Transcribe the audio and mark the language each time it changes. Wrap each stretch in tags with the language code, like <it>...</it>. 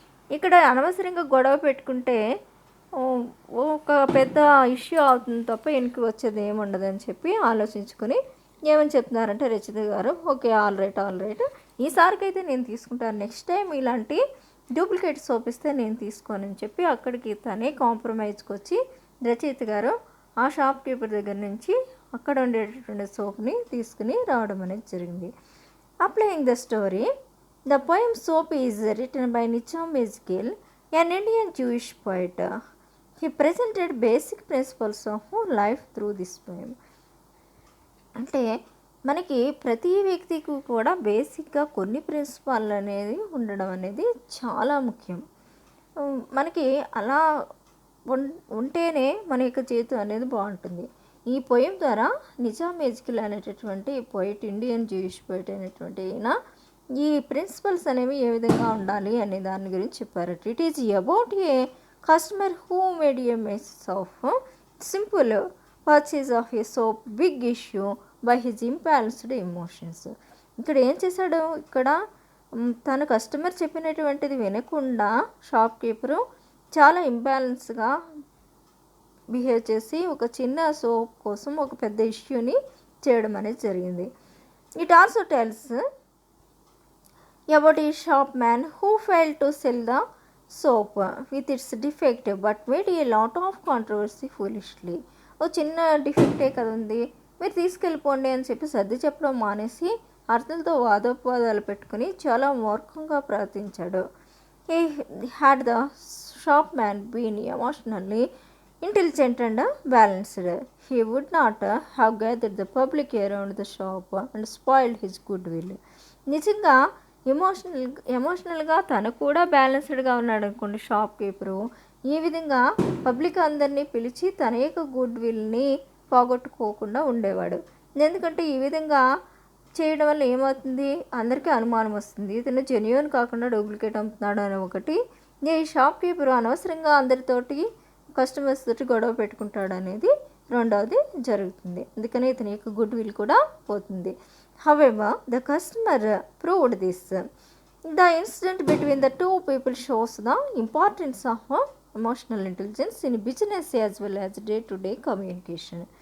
<te>ఇక్కడ అనవసరంగా గొడవ పెట్టుకుంటే ఒక పెద్ద ఇష్యూ అవుతుంది తప్ప వెనక్కి వచ్చేది ఏముండదని చెప్పి ఆలోచించుకొని ఏమని చెప్తున్నారంటే రచిత గారు, ఓకే ఆల్ రైట్ ఈసారికైతే నేను తీసుకుంటాను, నెక్స్ట్ టైం ఇలాంటి డూప్లికేట్ సోప్ ఇస్తే నేను తీసుకోనని చెప్పి అక్కడికి తనే కాంప్రమైజ్కి వచ్చి రచయిత గారు ఆ షాప్ కీపర్ దగ్గర నుంచి అక్కడ ఉండేటటువంటి సోప్ని తీసుకుని రావడం అనేది జరిగింది.</te> <en>Applying the story, the poem soap is written by Nissim Ezekiel, an Indian Jewish poet. He presented basic principles of life through this poem.</en> <te>అంటే మనకి ప్రతి వ్యక్తికి కూడా బేసిక్గా కొన్ని ప్రిన్సిపాల్ అనేది ఉండడం అనేది చాలా ముఖ్యం. మనకి అలా ఉంటేనే మన యొక్క జీవితం అనేది బాగుంటుంది. ఈ పోయం ద్వారా నిజాం ఎజ్కేల్ అనేటటువంటి పోయిట్, ఇండియన్ జూయిష్ పోయిట్ అనేటువంటి ఈయన ఈ ప్రిన్సిపల్స్ అనేవి ఏ విధంగా ఉండాలి అనే దాని గురించి చెప్పారు.</te> <en>It is about a customer who made a mess of simple purchase of a soap big issue by his imbalanced emotions.</en> <te>ఇక్కడ ఏం చేశాడు, ఇక్కడ తన కస్టమర్ చెప్పినటువంటిది వినకుండా షాప్ కీపరు చాలా ఇంబ్యాలెన్స్గా బిహేవ్ చేసి ఒక చిన్న సోప్ కోసం ఒక పెద్ద ఇష్యూని చేయడం అనేది జరిగింది.</te> <en>It also tells about a shopman who failed to sell the soap with its defect but made a lot of controversy foolishly.</en> <te>ఓ చిన్న డిఫెక్టే కదా ఉంది, మీరు తీసుకెళ్ళిపోండి అని చెప్పి సర్ది చెప్పడం మానేసి అర్థంతో వాదోపవాదాలు పెట్టుకుని చాలా మూర్ఖంగా ప్రవర్తించాడు.</te> <en>he had the shopman been emotionally intelligent and balanced, he would not have gathered the public around the shop and spoiled his goodwill.</en> <te>నిజంగా ఎమోషనల్గా తను కూడా బ్యాలెన్స్డ్గా ఉన్నాడు అనుకోండి షాప్ కీపరు, ఈ విధంగా పబ్లిక్ అందరినీ పిలిచి తన యొక్క గుడ్ విల్ని పోగొట్టుకోకుండా ఉండేవాడు. ఎందుకంటే ఈ విధంగా చేయడం వల్ల ఏమవుతుంది, అందరికీ అనుమానం వస్తుంది, ఇతను జెన్యూన్ కాకుండా డూప్లికేట్ అమ్ముతున్నాడు అని ఒకటి, ఈ షాప్ కీపరు అనవసరంగా అందరితోటి కస్టమర్స్ తోటి గొడవ పెట్టుకుంటాడు అనేది రెండవది జరుగుతుంది. అందుకని ఇతని యొక్క గుడ్ విల్ కూడా పోతుంది.</te> <en>However, the customer proved this. The incident between the two people shows the importance of emotional intelligence in business as well as day-to-day communication.</en>